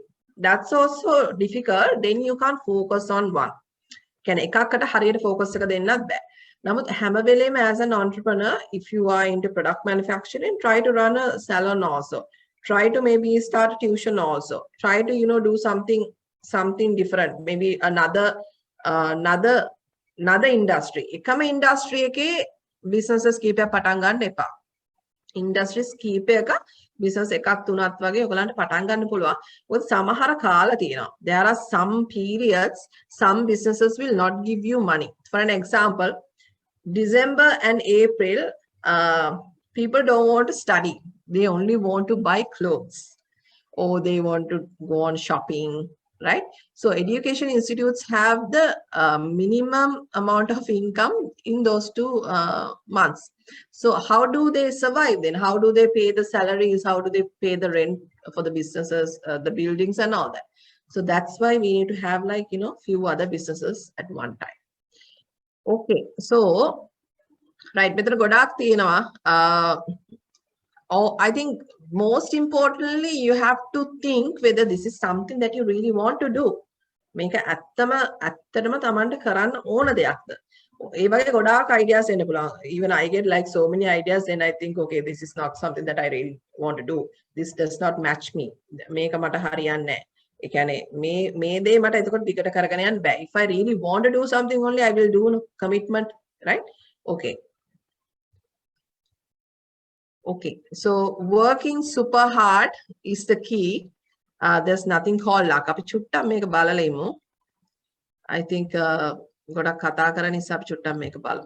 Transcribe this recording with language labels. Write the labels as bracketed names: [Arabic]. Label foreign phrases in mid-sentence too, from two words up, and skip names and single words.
[English] That's also difficult. Then you can't focus on one. [Sinhala] කියන්නේ එකකට හරියට focus එක දෙන්නත් බෑ. නමුත් හැම වෙලේම [English] as an entrepreneur, if you are into product manufacturing, try to run a salon also. Try to maybe start a tuition also. Try to do something different. Maybe another industry. [Sinhala] එකම industry එකේ businesses කීපයක් පටන් ගන්න එපා. Industries කීපයක business එකක් තුනක් වගේ ඔයගලන්ට පටන් ගන්න පුළුවන්. මොකද සමහර කාල තියෙනවා. [English] There are some periods some businesses will not give you money. For an example, December and April, people don't want to study. They only want to buy clothes or they want to go on shopping. Right? So education institutes have the minimum amount of income in those 2 months. So how do they survive then? How do they pay the salaries? How do they pay the rent for the businesses, the buildings and all that? So that's why we need to have few other businesses at one time. Okay, so right, [Sinhala] මෙතන ගොඩාක් තියෙනවා. [English] I think most importantly, you have to think whether this is something that you really want to do. [Sinhala] මේක ඇත්තටම Tamanට කරන්න ඕන දෙයක්ද? ඒ වගේ ගොඩාක් ideas එන්න පුළුවන්. [English] Even I get like so many ideas and I think, okay, this is not something that I really want to do. This does not match me. [Sinhala] මේක මට හරියන්නේ නැහැ. ඒ කියන්නේ මේ දේ මට එතකොට ටිකට කරගෙන යන්න බෑ. [English] If I really want to do something only, I will do commitment, right? Okay. Okay, so working super hard is the key. There's nothing called luck. [Sinhala] අපි චුට්ටක් මේක බලලා ඉමු. [English] I think [Sinhala] ගොඩක් කතා කරන නිසා අපි චුට්ටක් මේක බලමු.